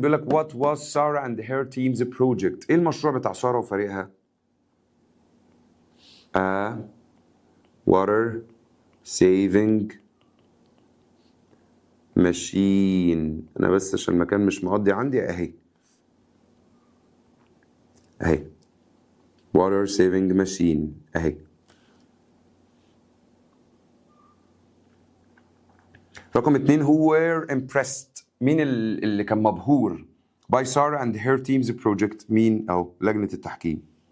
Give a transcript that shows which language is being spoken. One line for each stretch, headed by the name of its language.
Arabic: بيقول لك
English: what was Sarah and her team's project؟
Arabic: ايه المشروع بتاع سارة وفريقها؟
English: a water saving machine.
Arabic: انا بس عشان المكان مش مقضي عندي اهي
English: water saving machine
Arabic: اهي. رقم 2
English: who were impressed.
Arabic: مين اللي كان مبهور
English: by Sarah and her team's project؟
Arabic: مين؟ أو لجنة التحكيم.